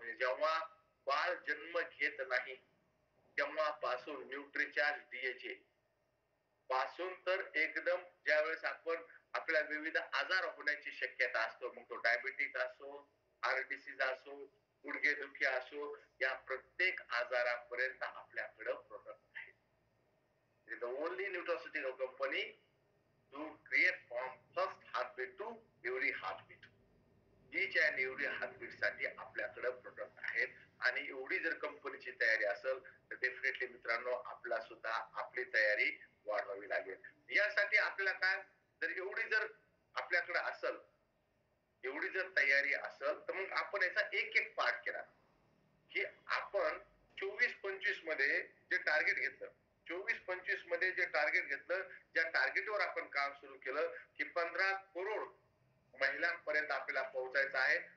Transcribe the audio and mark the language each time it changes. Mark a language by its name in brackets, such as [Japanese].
[Marathi] म्हणजे जेव्हा बाळ जन्म घेत नाही तेव्हापासून न्यूट्रीचार्ज डीएचए पासून तर एकदम ज्यावेळेस आपण आपल्याला विविध आजार होण्याची शक्यता असतो, मग तो डायबिटीज असो, हार्ट डिसीज असो, गुडघेदुखी असो, या प्रत्येक आजारापर्यंत आपल्याकडे प्रोडक्ट आहे. [English] the only nutraceutical company to create from first heartbeat to every heartbeat. each and every heartbeat [Marathi] साठी आपल्याकडे प्रोडक्ट आहेत. आणि एवढी जर कंपनीची तयारी असेल तर डेफिनेटली मित्रांनो आपला सुद्धा आपली तयारी वाढवावी लागेल. यासाठी आपल्याला काय, जर एवढी जर आपल्याकडे असेल, एवढी जर तयारी असेल, तर मग आपण याचा एक एक पार्ट केला की आपण 24-25 मध्ये जे टार्गेट घेतलं, 24-25 मध्ये जे टार्गेट घेतलं, ज्या टार्गेटवर आपण काम सुरू केलं की 15 करोड महिलांपर्यंत आपल्याला पोहोचायचं आहे.